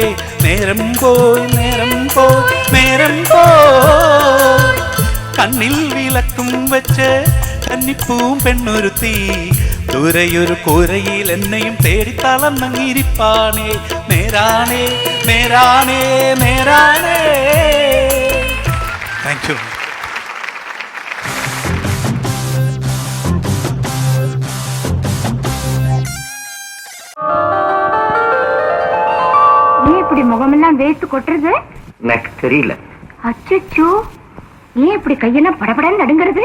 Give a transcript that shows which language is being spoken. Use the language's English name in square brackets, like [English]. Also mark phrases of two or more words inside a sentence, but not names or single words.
[Malayalam] നേരം പോയി നേരം പോയി നേരം പോയി കണ്ണിൽ വിളക്കും വെച്ച് കന്നിപ്പൂവും പെണ്ണൊരുത്തി ദൂരെയൊരു കൂരയിൽ എന്നെയും തേടി തളർന്നങ്ങിരിപ്പാണേ. നേരാണേ നേരാണേ നേരാണേ. [English] Thank you. [Tamil] ஏன் இப்படி முகமெல்லாம் வேர்த்து கொட்டுறது? எனக்கு தெரியல. அச்சச்சோ, ஏன் இப்படி கையெல்லாம் படபடன்னு நடுங்கிறது?